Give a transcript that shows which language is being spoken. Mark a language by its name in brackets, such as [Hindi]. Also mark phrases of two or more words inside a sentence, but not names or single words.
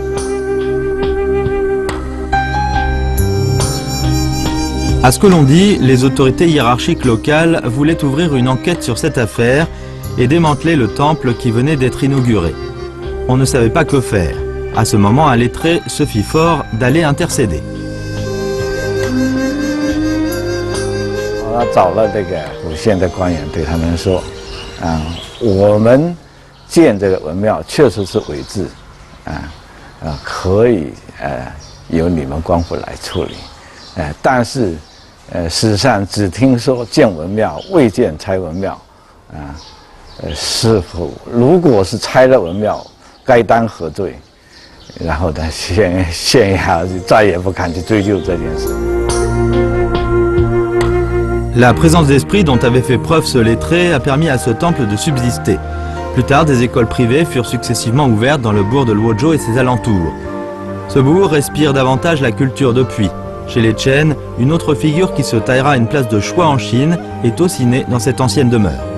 [French] À ce que l'on dit, les autorités hiérarchiques locales voulaient ouvrir une enquête sur cette affaire et démanteler le temple qui venait d'être inauguré. On ne savait pas que faire. À ce moment, un lettré se fit fort d'aller intercéder. [Chinese] 他找了这个府县的官员，对他们说：“我们建这个文庙确实是伪制，可以由你们官府来处理，但是史上只听说建文庙，未见拆文庙，是否如果是拆了文庙，该当何罪？” 然后呢，县衙就再也不敢去追究这件事。 [French] La présence d'esprit dont avait fait preuve ce lettré a permis à ce temple de subsister. Plus tard, des écoles privées furent successivement ouvertes dans le bourg de Luozhou et ses alentours. Ce bourg respire davantage la culture depuis. Chez les Chen, une autre figure qui se taillera une place de choix en Chine est aussi née dans cette ancienne demeure.